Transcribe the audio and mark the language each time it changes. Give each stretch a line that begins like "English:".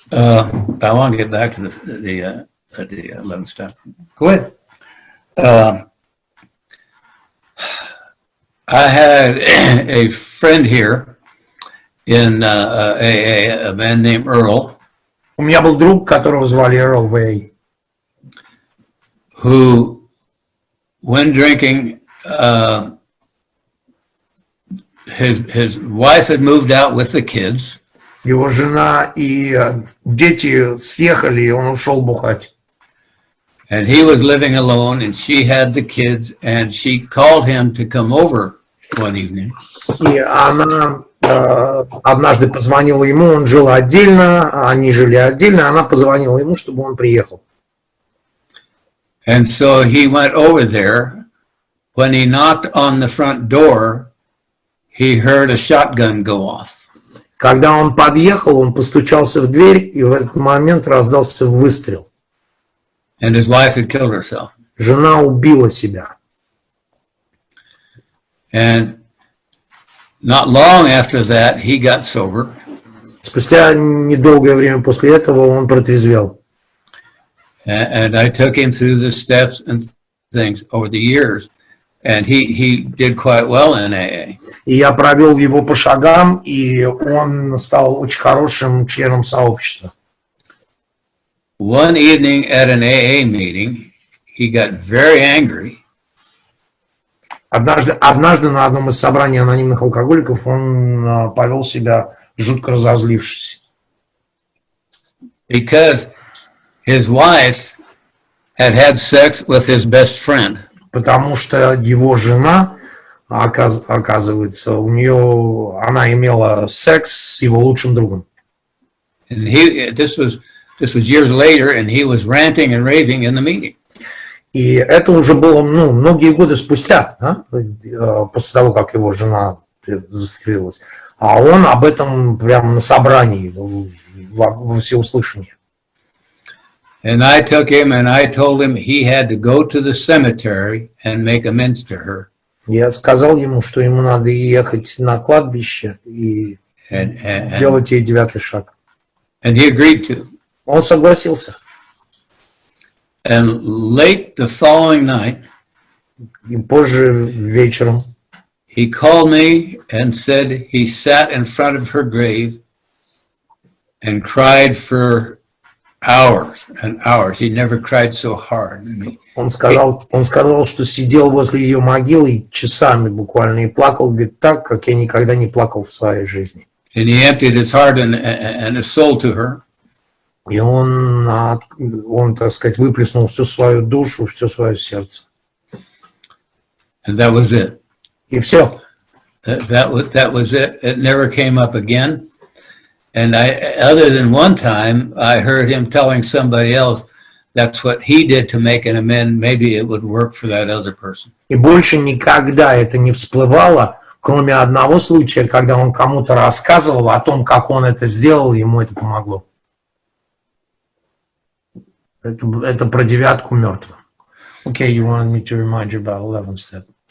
English: I want to get back to the 11 step. Go ahead. I had a friend here in AA, a man named Earl.
Russian: У меня был друг, которого звали Earl в AA.
English: Who, when drinking, his wife had moved out with the kids.
Russian: Его жена и дети съехали, и он ушел бухать.
English: And he was living alone, and she had the kids, and she called him to come over one evening.
Russian: И она однажды позвонила ему, он жил отдельно, они жили отдельно, она позвонила ему, чтобы он приехал.
English: And so he went over there. When he knocked on the front door, he heard a shotgun go off.
Russian: Когда он подъехал, он постучался в дверь, и в этот момент раздался выстрел.
English: And his wife had killed herself.
Russian: Жена убила себя.
English: And not long after that, he got sober.
Russian: Спустя недолгое время после этого он протрезвел.
English: And I took him through the steps and things over the years. And he did quite well in AA.
Russian: И я провел его по шагам, и он стал очень хорошим членом сообщества.
English: One evening at an AA meeting, he got very angry.
Russian: Однажды на одном из собраний анонимных алкоголиков он повел себя жутко разозлившись.
English: Because his wife had sex with his best friend.
Russian: Потому что его жена, оказывается, она имела секс с его лучшим другом.
English: And this was years later, and he was ranting and raving in the meeting.
Russian: И это уже было, многие годы спустя, да? После того, как его жена застрелилась. А он об этом прямо на собрании, во всеуслышание.
English: And I took him and I told him he had to go to the cemetery and make amends to her.
Russian: Я сказал ему, что ему надо ехать на кладбище и делать ей 9-й шаг.
English: And he agreed to.
Russian: Он согласился.
English: And late the following night,
Russian: и позже вечером,
English: he called me and said he sat in front of her grave and cried for hours and hours. He never cried so hard.
Russian: Он сказал, что сидел возле ее могилы часами буквально и плакал, говорит, так, как я никогда не плакал в своей жизни.
English: And he emptied his heart and his soul to her.
Russian: И он, так сказать, выплеснул всю свою душу, все свое сердце.
English: And that was it.
Russian: И все.
English: That was it. It never came up again. And other than one time, I heard him telling somebody else that's what he did to make an amend. Maybe it would work for that other person.
Russian: И больше никогда это не всплывало, кроме одного случая, когда он кому-то рассказывал о том, как он это сделал, ему это помогло. Это про девятку мертвых.
English: Okay, you wanted me to remind you about 11th step.